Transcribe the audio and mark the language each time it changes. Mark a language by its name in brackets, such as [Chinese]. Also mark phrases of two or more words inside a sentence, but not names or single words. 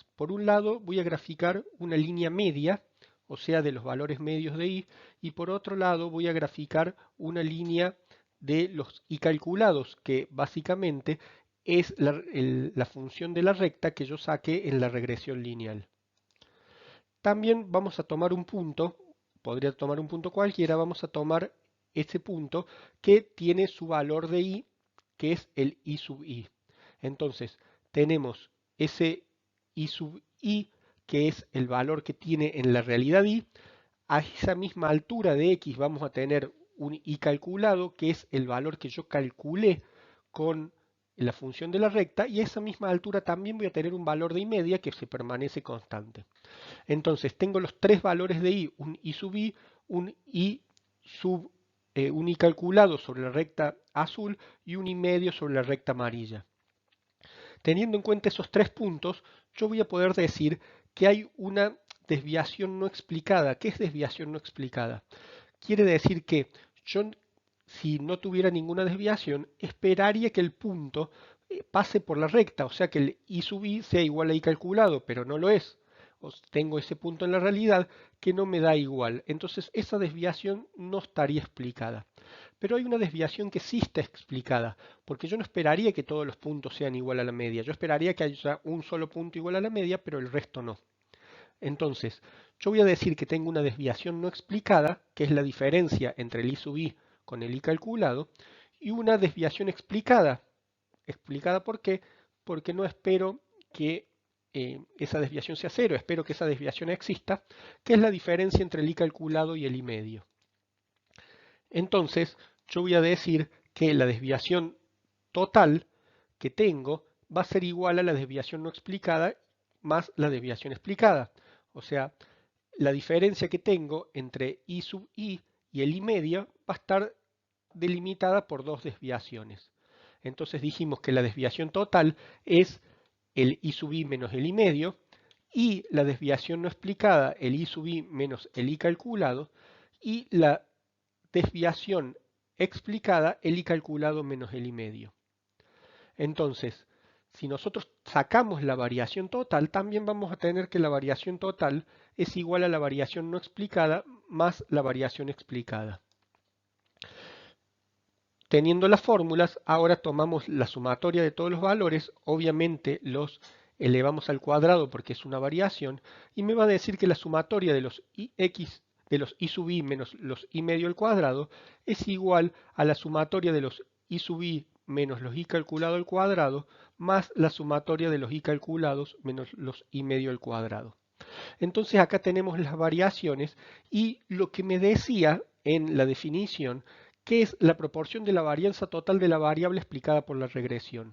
[Spanish] Por un lado, voy a graficar una línea media, o sea, de los valores medios de i, y por otro lado voy a graficar una línea de los i calculados, que básicamente es la función de la recta que yo saqué en la regresión lineal. También vamos a tomar un punto, podría tomar un punto cualquiera, vamos a tomar ese punto que tiene su valor de i, que es el i sub i. Entonces, tenemos ese i sub i, que es el valor que tiene en la realidad i. A esa misma altura de x vamos a tener un i calculado, que es el valor que yo calculé con la función de la recta, y a esa misma altura también voy a tener un valor de i media que se permanece constante. Entonces tengo los tres valores de i, un i sub i, un i un i calculado sobre la recta azul y un i medio sobre la recta amarilla. Teniendo en cuenta esos tres puntos, yo voy a poder decir que hay una desviación no explicada. ¿Qué es desviación no explicada? Quiere decir que yo, si no tuviera ninguna desviación, esperaría que el punto pase por la recta, o sea que el i sub i sea igual a i calculado, pero no lo es. Tengo ese punto en la realidad que no me da igual. Entonces esa desviación no estaría explicada. Pero hay una desviación que sí está explicada, porque yo no esperaría que todos los puntos sean igual a la media. Yo esperaría que haya un solo punto igual a la media, pero el resto no. Entonces, yo voy a decir que tengo una desviación no explicada, que es la diferencia entre el i sub i con el i calculado, y una desviación explicada. ¿Explicada por qué? Porque no espero que esa desviación sea cero, espero que esa desviación exista, que es la diferencia entre el i calculado y el i medio. Entonces, yo voy a decir que la desviación total que tengo va a ser igual a la desviación no explicada más la desviación explicada. O sea, la diferencia que tengo entre i sub i y el i medio va a estar delimitada por dos desviaciones. Entonces dijimos que la desviación total es el i sub i menos el i medio, y la desviación no explicada, el i sub i menos el i calculado, y la desviación explicada, el i calculado menos el i medio. Entonces, si nosotros sacamos la variación total, también vamos a tener que la variación total es igual a la variación no explicada más la variación explicada. Teniendo las fórmulas, ahora tomamos la sumatoria de todos los valores, obviamente los elevamos al cuadrado porque es una variación, y me va a decir que la sumatoria de los i sub i menos los i medio al cuadrado es igual a la sumatoria de los i sub i menos los i calculado al cuadrado más la sumatoria de los i calculados menos los i medio al cuadrado. Entonces acá tenemos las variaciones y lo que me decía en la definición que es la proporción de la varianza total de la variable explicada por la regresión.